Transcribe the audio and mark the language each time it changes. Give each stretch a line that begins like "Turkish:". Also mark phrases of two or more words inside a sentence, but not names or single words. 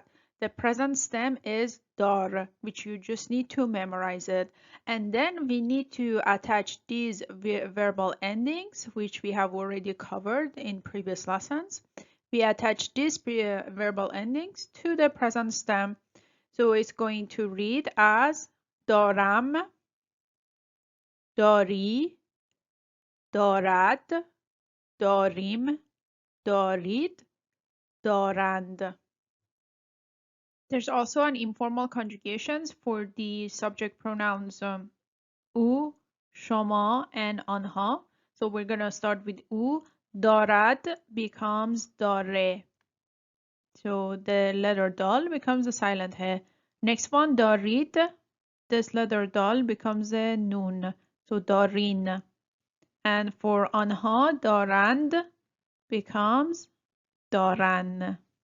English: The present stem is dar, which you just need to memorize it. And then we need to attach these verbal endings, which we have already covered in previous lessons. We attach these verbal endings to the present stem. So it's going to read as
Persian: دارم، داری، دارد، داریم، دارید، دارند.
English: There's also an informal conjugations for the subject pronouns
Persian: او، شما,
English: and آنها. So we're gonna start with او. دارد becomes داره. So the letter dal becomes a silent he. Next one, darid. This letter dal becomes a noon. So darin. And for anha, darand becomes daran.